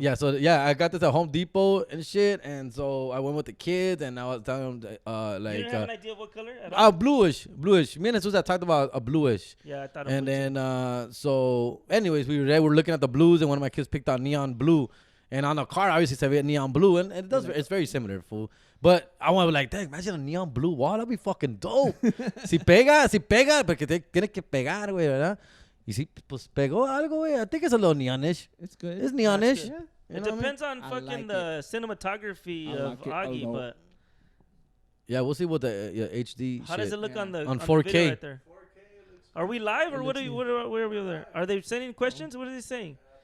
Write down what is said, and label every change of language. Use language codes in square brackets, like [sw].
[en] Yeah, so I got this at Home Depot and shit, and so I went with the kids, and I was telling them like. You didn't have an idea of what color at all? Bluish. Me and Susan talked about a bluish. Yeah, I thought. And then so, anyways, we were looking at the blues, and one of my kids picked out neon blue. And on the car, obviously, [es] se ve [en] neon blue, and it's very similar, fool. But I want to be like, dang, imagine a neon blue wall. That'd be fucking dope. [es] si pega, porque tiene que pegar, güey, ¿verdad? Y si pues pegó algo, güey. [en] I think it's a little neonish. It's good. It's neonish. Yeah. It depends on fucking the cinematography of Augie, but yeah, we'll see what the HD. How does it look on 4K? The video right there? Are we live or what are we over there? Are they sending questions? What are they saying?